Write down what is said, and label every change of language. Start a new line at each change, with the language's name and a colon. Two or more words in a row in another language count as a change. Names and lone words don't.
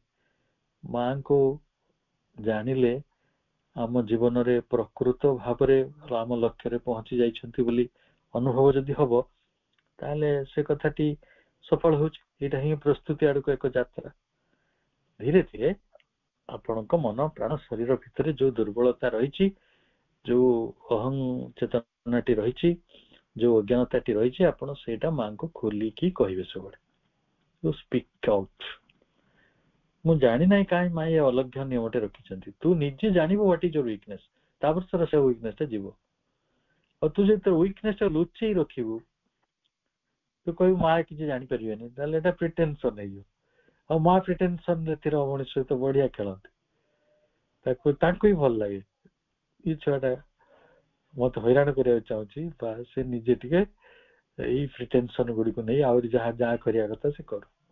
Odia: ମାଙ୍କୁ ଜାଣିଲେ ଆମ ଜୀବନରେ ପ୍ରକୃତ ଭାବରେ ଆମ ଲକ୍ଷ୍ୟରେ ପହଞ୍ଚି ଯାଇଛନ୍ତି ବୋଲି ଅନୁଭବ ଯଦି ହବ, ତାହେଲେ ସେ କଥାଟି ସଫଳ ହଉଛି। ଏଇଟା ହିଁ ପ୍ରସ୍ତୁତି ଆଡକୁ ଏକ ଯାତ୍ରା। ଧୀରେ ଧୀରେ ଆପଣଙ୍କ ମନ ପ୍ରାଣ ଶରୀର ଭିତରେ ଯୋଉ ଦୁର୍ବଳତା ରହିଛି, ଯୋଉ ଅହଂ ଚେତନାଟି ରହିଛି, ଯୋଉ ଅଜ୍ଞାନତାଟି ରହିଛି, ଆପଣ ସେଇଟା ମାଙ୍କୁ ଖୋଲିକି କହିବେ ସବୁବେଳେ।
English: You speak out।
Odia: ମୁଁ ଜାଣି ନାହିଁ କାହିଁ ମା ଏ ଅଲଭ୍ୟ ନିୟମଟେ ରଖିଛନ୍ତି, ତୁ ନିଜେ ଜାଣିବୁ
English: what is your weakness,
Odia: ତାପରେ ସେ ୱିକନେସ ଟା ଯିବ। ଆଉ ତୁ ଯଦି ୱିକନେସ ଟା ଲୁଚେଇ ରଖିବୁ, ତୁ କହିବୁ ମା କିଛି ଜାଣିପାରିବେନି, ତାହେଲେ ଏଟା ପ୍ରିଟେନସନ ହେଇଯିବ। ଆଉ ମା ପ୍ରିଟେନସନ ରେ ଥିର ମଣିଷ ସହିତ ବଢିଆ ଖେଳନ୍ତି, ତାଙ୍କୁ ବି ଭଲ ଲାଗେ, ଏଇ ଛୁଆଟା ମତେ ହଇରାଣ କରିବାକୁ ଚାହୁଁଛି ବା ସେ ନିଜେ ଟିକେ ଏଇ ପ୍ରିଟେନସନ ଗୁଡିକୁ ନେଇ ଆହୁରି ଯାହା ଯାହା କରିବା କଥା ସେ କରୁ।